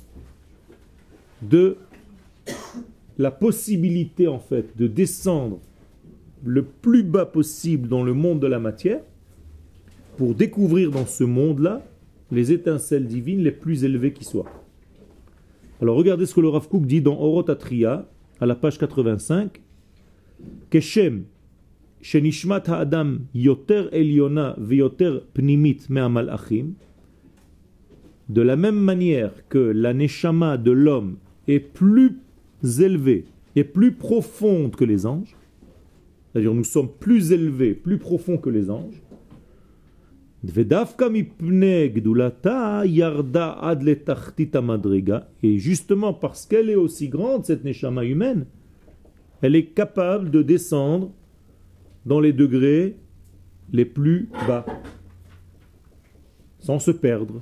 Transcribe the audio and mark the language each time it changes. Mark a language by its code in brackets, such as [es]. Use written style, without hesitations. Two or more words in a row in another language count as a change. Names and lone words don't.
[fr] de la possibilité en fait de descendre le plus bas possible dans le monde de la matière pour découvrir dans ce monde-là les étincelles divines les plus élevées qui soient. Alors regardez ce que le Rav Kook dit dans Orot Atria à la page 85. [he] כשם שנשמת האדם יותר עליונה ויותר פנימית מהמלאכים. [fr] De la même manière que la neshama de l'homme est plus élevée et plus profonde que les anges, c'est-à-dire nous sommes plus élevés, plus profonds que les anges, et justement parce qu'elle est aussi grande, cette neshama humaine, elle est capable de descendre dans les degrés les plus bas, sans se perdre.